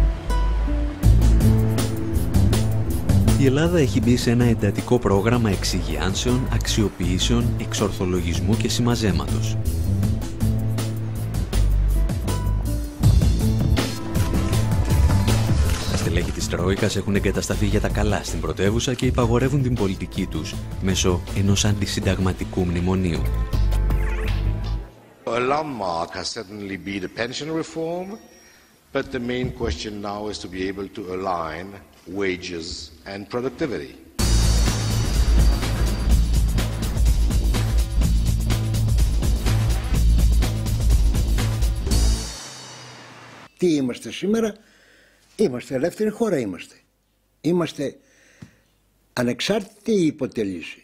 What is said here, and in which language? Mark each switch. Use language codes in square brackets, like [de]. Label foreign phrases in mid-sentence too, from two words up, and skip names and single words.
[el] Η Ελλάδα έχει μπει σε ένα εντατικό πρόγραμμα εξυγιάνσεων, αξιοποιήσεων, εξορθολογισμού και συμμαζέματος. Τα στελέχη της Τρόικας έχουν εγκατασταθεί για τα καλά στην πρωτεύουσα και υπαγορεύουν την πολιτική τους μέσω ενός αντισυνταγματικού μνημονίου. [en] A landmark has certainly been the pension reform, but the main question now is to be able to align wages and productivity. [el] Τι είμαστε σήμερα? Είμαστε ελεύθερη χώρα, είμαστε. Είμαστε ανεξάρτητοι ή υποτελείς.